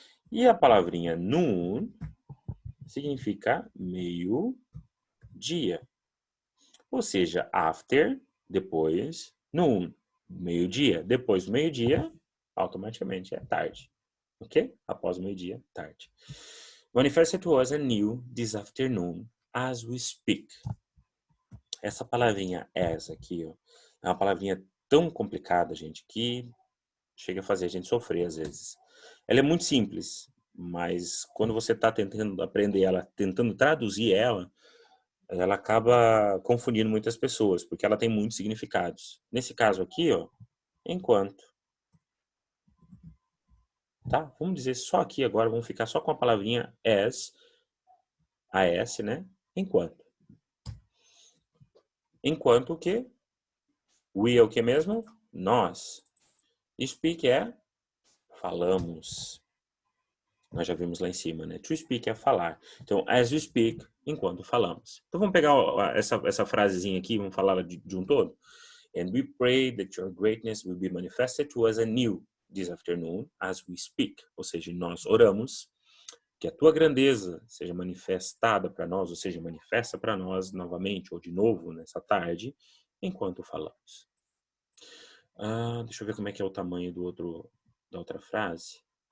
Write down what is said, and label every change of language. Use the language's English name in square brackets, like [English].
[Portuguese] E a palavrinha noon significa meio-dia. Ou seja, after, depois, noon, meio-dia. Depois do meio-dia, automaticamente é tarde. Ok? Após o meio-dia, tarde. [English] Manifest to us anew this afternoon as we speak. [Portuguese] Essa palavrinha as aqui, ó, é uma palavrinha tão complicada, gente, que chega a fazer a gente sofrer às vezes. Ela é muito simples, mas quando você está tentando aprender ela, tentando traduzir ela acaba confundindo muitas pessoas, porque ela tem muitos significados. Nesse caso aqui, ó, enquanto. Tá? Vamos dizer só aqui agora, vamos ficar só com a palavrinha as, né? Enquanto. Enquanto o quê? We é o que mesmo? Nós. Speak é falamos. Nós já vimos lá em cima, né? [English] To speak [Portuguese] é falar. Então, [English] as we speak, [Portuguese] enquanto falamos. Então, vamos pegar essa frasezinha aqui, vamos falar de um todo? [English] And we pray that your greatness will be manifested to us anew this afternoon as we speak. [Portuguese] Ou seja, nós oramos que a tua grandeza seja manifestada para nós, ou seja, manifesta para nós novamente, ou de novo, nessa tarde, enquanto falamos. Deixa eu ver como é que é o tamanho da outra frase.